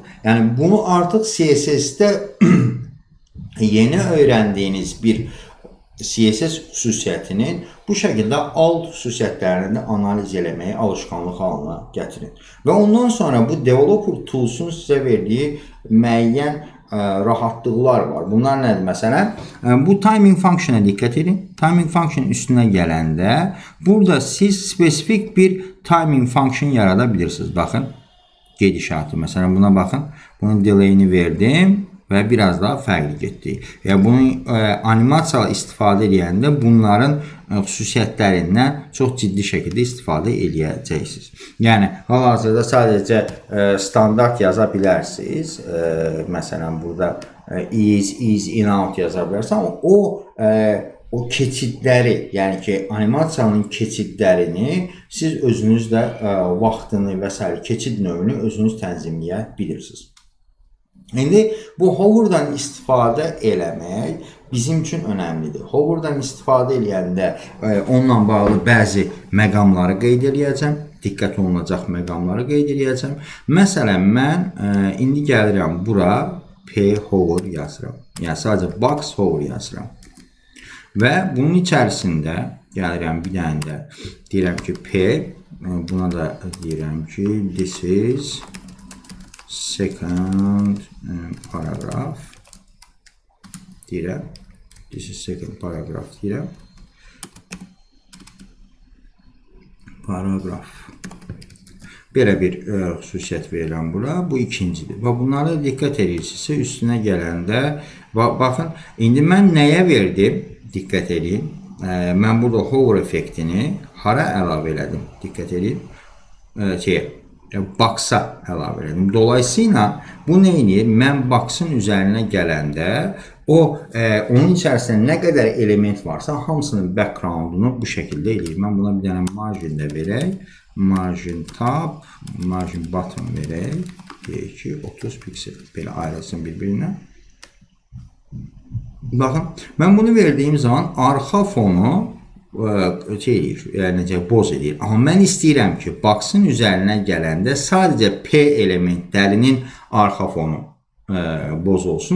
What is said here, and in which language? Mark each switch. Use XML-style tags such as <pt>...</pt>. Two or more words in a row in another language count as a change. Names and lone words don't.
<az>Yəni, bunu artıq CSS-də yeni öyrəndiyiniz bir CSS xüsusiyyətinin bu şəkildə alt xüsusiyyətlərini analiz eləməyi alışqanlıq halına gətirin. Və ondan sonra bu Developer Tools'un sizə verdiyi müəyyən rahatlıqlar var. Bunlar nədir? Məsələn, bu</az> <en>timing functiona</en> <az>diqqət edin.</az> <en>Timing functionun</en> <az>üstünə gələndə burada siz spesifik bir</az> <en>timing function</en> <az>yarada bilirsiniz. Baxın, gedişatı. Məsələn, buna baxın. Bunun delay'ini verdim və biraz daha fərqli getdi. Bunun animasiyalı istifadə edəndə bunların xüsusiyyətlərindən çox ciddi şəkildə istifadə edəcəksiniz. Yəni, hal-hazırda sadəcə standart yaza bilərsiniz. Məsələn, burada</az> <en>is, in, out</en> <az>yaza bilərsiniz. Amma o keçidləri, yəni ki, animasiyanın keçidlərini siz özünüz də vaxtını və s. keçid növünü özünüz tənzimləyə bilirsiniz. İndi bu hoverdan istifadə eləmək bizim üçün önəmlidir. Hoverdan istifadə eləyəndə onunla bağlı bəzi məqamları qeyd eləyəcəm. Diqqət olunacaq məqamları qeyd eləyəcəm. Məsələn, mən indi gəlirəm bura</az> <en>P hover</en> <az>yazıram. Yəni, sadəcə</az> <en>box hover</en> <az>yazıram. Və bunun içərisində gəlirəm bir dənə də deyirəm ki P, buna da deyirəm ki</az> <en>this is second paragraph</en> <az>deyirəm.</az> <en>This is second paragraph deyirəm.</en> <az>Paragraph. Belə bir xüsusiyyət verirəm bura. Bu ikincidir. Və bunlara diqqət edirsinizsə üstünə gələndə baxın, indi mən nəyə verdim? Diqqət edin. Mən burada hover effektini hara əlavə elədim? Diqqət edin. Box'a əlavə elədim. Dolayısıyla bu nə edir? Mən box'ın üzərinə gələndə onun içərisində nə qədər element varsa hamısının background'unu bu şəkildə eləyir. Mən buna bir dənə margin də verək.</az> <en>Margin top, margin bottom verək.</en> <az>Deyək ki 30 piksel belə ayrılsın bir-birinə. Baxın, mən bunu verdiyim zaman arxa fonu boz edir. Amma mən istəyirəm ki, box'ın üzərinə gələndə sadəcə P elementlərinin arxa fonu boz olsun.</az>